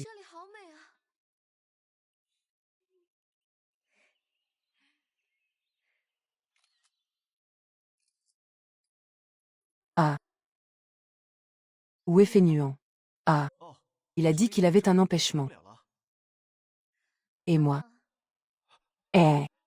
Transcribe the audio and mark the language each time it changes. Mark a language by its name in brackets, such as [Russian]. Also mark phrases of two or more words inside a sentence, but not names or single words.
[Chinese] 这里好美啊！ Ah. [French] Où est Feignant? Ah. 哦， Il a dit qu'il avait un [Chinese] 来 [French] empêchement. [Chinese] 不了了。 [French] Et moi? 啊 Eh.